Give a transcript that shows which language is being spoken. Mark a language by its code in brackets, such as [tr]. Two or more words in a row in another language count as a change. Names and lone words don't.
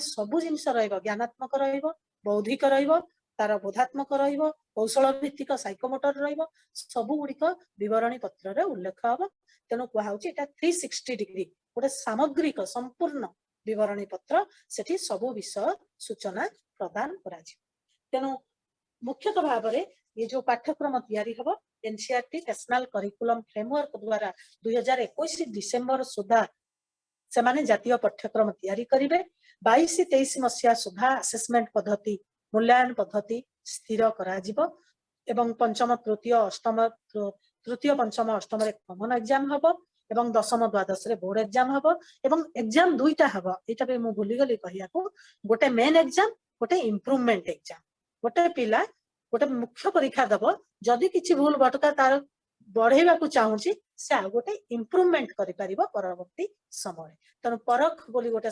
[or] ସବୁ ଜିନିଷ ରହିବ ଜ୍ଞାନାତ୍ମକ ରହିବ ବୌଦ୍ଧିକ ରହିବ ତାର ବୋଧାତ୍ମକ ରହିବ କୌଶଳ ଭିତ୍ତିକ ସାଇକୋମୋଟର ରହିବ ସବୁ ଗୁଡ଼ିକ ବିବରଣୀ ପତ୍ର ରେ ଉଲ୍ଲେଖ ହେବ ତେଣୁ କୁଆ ହେଉଛି ଏଟା 360 ଡିଗ୍ରୀ ଗୋଟେ ସାମଗ୍ରିକ ସମ୍ପୂର୍ଣ୍ଣ ବିବରଣୀ ପତ୍ର ସେଠି ସବୁ ବିଷୟ ସୂଚନା ପ୍ରଦାନ କରା ଯିବ ତେଣୁ ମୁଖ୍ୟତଃ ଭାବ ରେ ଯେ ଯୋ ପାଠ୍ୟକ୍ରମ ତିଆରି ହେବ ଏନସିଇଆରଟି ନ୍ୟାସନାଲ କରିକୁଲମ ଫ୍ରେମୱର୍କ ଦ୍ୱାରା 2021 ଡିସେମ୍ବର ସୁଦ୍ଧା ସେ ମାନେ ଜାତୀୟ ପାଠ୍ୟକ୍ରମ ତିଆରି କରିବେ 22-23 ମସିହା ସୁଦ୍ଧା ଆସେସମେଣ୍ଟ ପଦ୍ଧତି ମୂଲ୍ୟାଙ୍କନ ପଦ୍ଧତି ସ୍ଥିର କରା ଯିବ ଏବଂ ପଞ୍ଚମ ତୃତୀୟ ଅଷ୍ଟମ ତୃତୀୟ ପଞ୍ଚମ ଅଷ୍ଟମ ରେ [en] common exam [or] ହେବ ଏବଂ ଦଶମ ଦ୍ୱାଦଶ ରେ [en] board exam [or] ହେବ ଏବଂ ଏଗଜାମ ଦୁଇଟା ହେବ ଏଟା ପେ ମୁ ଭୁଲି ଗଲି କହିଆ କୁ ଗୋଟେ [en] main exam [or] ଗୋଟେ [en] improvement exam [or] ଗୋଟେ ପିଲା ଗୋଟେ ମୁଖ୍ୟ ପରୀକ୍ଷା ଦେବ ଯଦି କିଛି ଭୁଲ ଭଟକା ତାର ବଢ଼େଇବା କୁ ଚାହୁଁଛି ସେ ଆ ଗୋଟେ ଇମ୍ପ୍ରୁଭମେଣ୍ଟ କରି ପାରିବ ପରବର୍ତ୍ତୀ ସମୟ ତନ ପରଖ ବୋଲି ଗୋଟେ